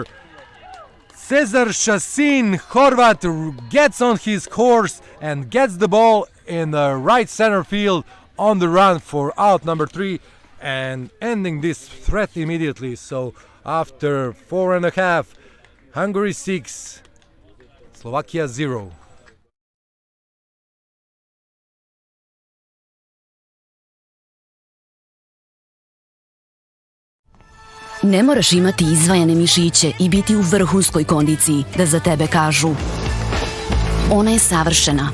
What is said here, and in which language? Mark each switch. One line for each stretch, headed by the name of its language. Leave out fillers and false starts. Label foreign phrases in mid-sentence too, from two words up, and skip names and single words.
English: Cesar Shasin Horvat gets on his horse and gets the ball in the right center field on the run for out number 3 and ending this threat immediately. So after 4.5, Hungary 6, Slovakia 0.
Croatian: Ne moraš imati izvajane mišiće i biti u vrhunskoj kondiciji da za tebe kažu ona je savršena.